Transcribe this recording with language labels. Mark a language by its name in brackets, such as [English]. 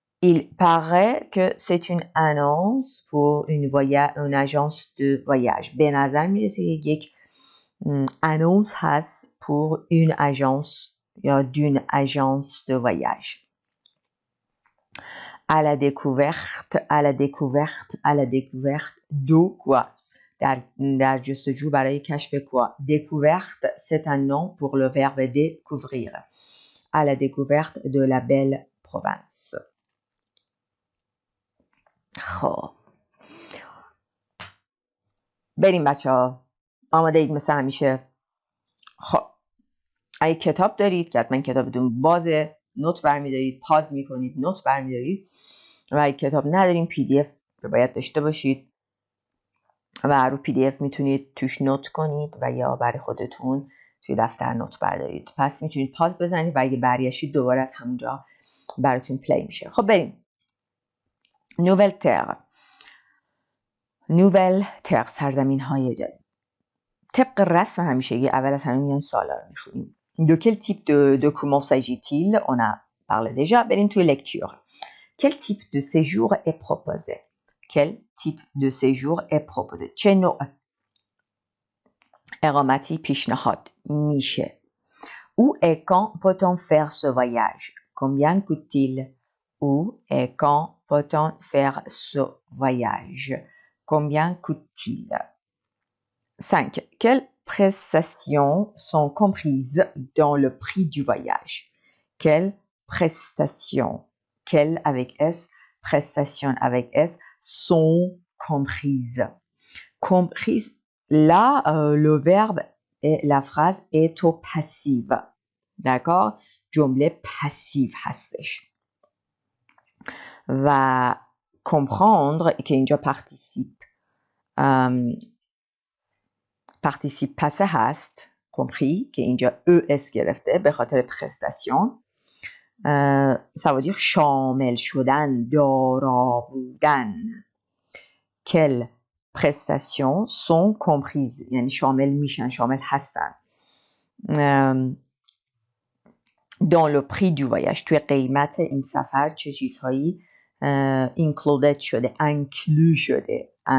[French] Il paraît que c'est une annonce pour une agence de voyage. [Persian] به نظر میرسه یک annonce هست [French] pour une agence [Persian] یا [French] d'une agence de voyage. À la découverte, à la découverte, à la découverte de quoi? [Persian] در جستجو برای کشف quoi? [French] Découverte, c'est un nom pour le verbe découvrir. À la découverte de la belle province. [Persian] خب بریم بچه ها، آماده اید مثل همیشه؟ خب اگه کتاب دارید که حتما کتابتون بازه، نوت برمیدارید، پاز میکنید، نوت برمیدارید. و اگه کتاب ندارین پی دی اف باید داشته باشید و رو پی دی اف میتونید توش نوت کنید و یا برای خودتون توی دفتر نوت بردارید. پس میتونید پاز بزنید و اگه برگشتید دوباره از همونجا براتون پلی میشه. خب بریم. Nouvelle-Terre. Nouvelle-Terre، سرزمین های جدید. طبق رسم همیشگی اول از همه میان سوالا رو میخونیم. [French] De quel type de document s'agit-il? On a parlé déjà. [Persian] بریم توی lecture. [French] Quel type de séjour est proposé? Quel type de séjour est proposé? [Persian] چه نوع اقامتی پیشنهاد میشه؟ [French] Où et quand peut-on faire ce voyage? Combien coûte-t-il? Où et quand peut-on faire ce voyage? Combien coûte-t-il? 5. Quelles prestations sont comprises dans le prix du voyage? Quelles prestations, quelles avec S, prestations avec S, sont comprises? Comprises, là, le verbe et la phrase est au passif. D'accord? [Persian] جمله passive هستش. و comprendre که اینجا [French] participe participe passé [Persian] هست، compris که اینجا ES گرفته به خاطر prestation [French] ça veut dire [Persian] شامل شدن دارا بودن [French] quelles prestations sont comprises [Persian] یعنی شامل میشن شامل هستن [French] dans le prix du voyage [Persian] توی قیمت این سفر چه چیزهایی included شده inclus شده